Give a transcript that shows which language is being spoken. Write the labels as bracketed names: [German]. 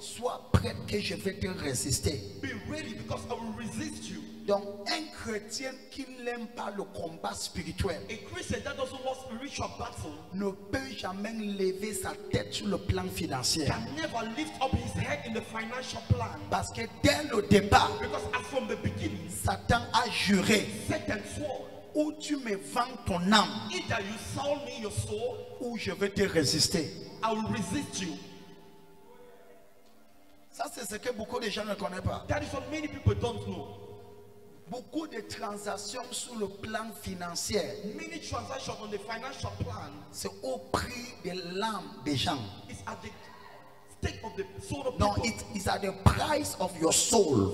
[French] sois prêt que je vais te résister. [English] be ready because I will resist you. [French] Donc, un chrétien qui n'aime pas le combat spirituel [English] A Christian that doesn't want spiritual battle [French] ne peut jamais lever sa tête sur le plan financier. [English] can never lift up his head in the financial plan. [French] Parce que dès le départ, [English] Because as from the beginning, [French] Satan a juré, [English] Satan swore, [French] ou tu me vends ton âme, [English] either you sell me your soul, [French] ou je vais te résister. [English] I will resist you. [French] Ça, c'est ce que beaucoup de gens ne connaissent pas. [English] That is what many people don't know. [French] Beaucoup de transactions sur le plan financier, [English] Many transactions on the financial plan [French] c'est au prix de l'âme des gens. [English] is at the stake of the soul of No, people. it is at the price of your soul.